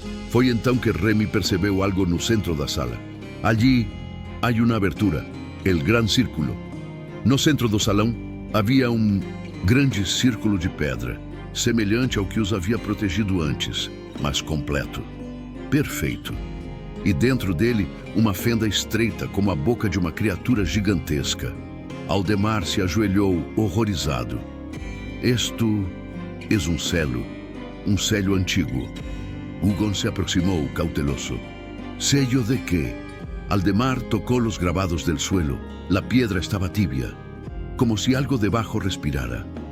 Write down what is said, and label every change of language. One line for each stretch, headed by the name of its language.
Portuguese: Foi então que Remy percebeu algo no centro da sala.
Spanish: Allí hay una abertura, el gran círculo.
Portuguese: No centro do salão havia grande círculo de pedra, semelhante ao que os havia protegido antes, mas completo, perfeito. E dentro dele, uma fenda estreita como a boca de uma criatura gigantesca. Aldemar se ajoelhou, horrorizado.
Spanish: Esto es un sello antiguo. Hugon se aproximó, cauteloso. ¿Sello de qué? Aldemar tocó los grabados del suelo. La piedra estaba tibia, como si algo debajo respirara.